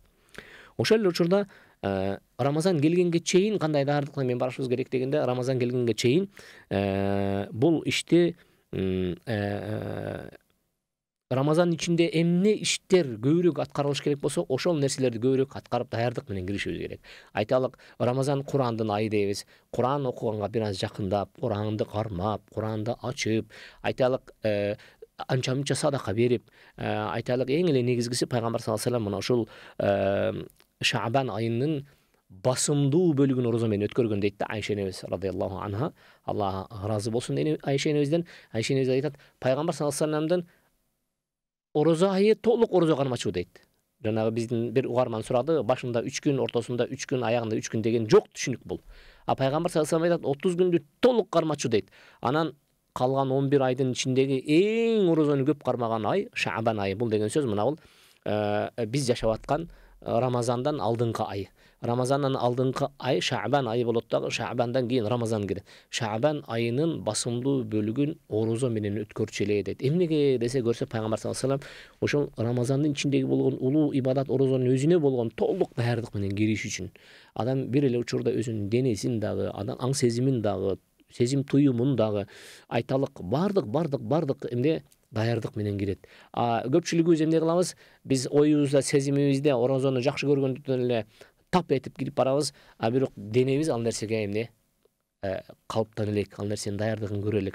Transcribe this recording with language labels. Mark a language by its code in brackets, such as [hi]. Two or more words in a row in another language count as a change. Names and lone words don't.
[ky] Ошол эле учурда Рамазан келгенге чейин кандай даярдык менен барышыбыз керек дегенде, Рамазан келгенге чейин бул ишти Рамазан ичинде эмне иштер көбүрөөк аткарылыш керек болсо, ошол нерселерди көбүрөөк аткарып даярдык менен киришибиз керек. Айталык, Рамазан Курандын айы дейбиз. Куран окуганга бир аз жакындап, Куранды кармап, Куранды ачып, айталык, анча-мынча садака берип, айталык эң эле негизгиси пайгамбар [ar] صلى الله عليه وسلم [ky] мына ушул Шаабан айынын басымдуу бөлүгүн орозо менен өткөргөн дейт да Айша энебиз [ar] رضي الله عنها. [ky] Аллах ыраазы болсун Айша энебизден. Айша энебиз айтат, пайгамбар [ar] صلى الله عليه وسلم [ky] орозо айы толук орозо кармачуу дейт. Жанагы биздин бир угарман сурады, башында 3 күн, ортосунда 3 күн, аягында 3 күн деген жок түшүнүк бул. Пайгамбар [ar] صلى الله عليه وسلم [ky] айтат, 30 күндү толук кармачуу дейт. Анан калган 11 айдын ичиндеги эң орозону көп кармаган ай Шаабан айы. Бул деген сөз мына бул биз жашап аткан Рамазандан алдыңкы ай. Рамазандан алдыңкы ай Шаабан айы болот дагы, Шаабандан кийин Рамазан кирет. Шаабан айынын басымдуу бөлүгүн орозо менен өткөрчү эле дейт. Эмнеге десе көрсө, пайгамбар [ar] صلى الله عليه وسلم [ky] ошол Рамазандын ичиндеги болгон улуу ибадат орозонун өзүнө болгон толук даярдык менен кириш үчүн. Адам бир эле учурда өзүнүн денесин дагы, аң сезимин дагы, сезим туюмун дагы, айталык бардык эмне даярдык менен кирет. Көпчүлүгүбүз эмне кылабыз? Биз оюбузда, сезимибизде орозону жакшы көргөндүктөн эле тап этип кирип барабыз, бирок денебиз ал нерсеге эмне калыптан элек, ал нерсенин даярдыгын көрө элек.